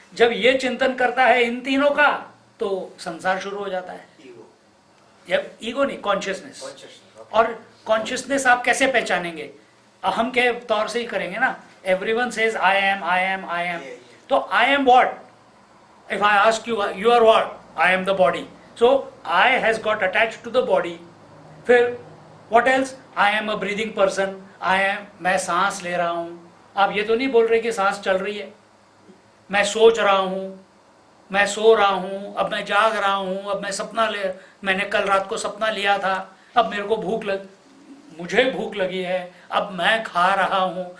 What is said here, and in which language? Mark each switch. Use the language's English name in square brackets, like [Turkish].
[Hindi] जब ये चिंतन करता है इन तीनों का तो संसार शुरू हो जाता है। जब ईगो नहीं, कॉन्शियसनेस। और कॉन्शियसनेस आप कैसे पहचानेंगे? अहम के तौर से ही करेंगे ना। [English] Everyone says I am, I am, I am. तो I am what? If I ask you, you are what? I am the body. So I has got attached to the body. फिर what else? I am a breathing person. I am, [Hindi] मैं सांस ले रहा हूँ। आप ये तो नहीं बोल रहे कि सांस चल रही है। मैं सोच रहा हूँ, मैं सो रहा हूँ, अब मैं जाग रहा हूँ, अब मैं सपना मैंने कल रात को सपना लिया था, अब मेरे को मुझे भूख लगी है, अब मैं खा रहा हूँ।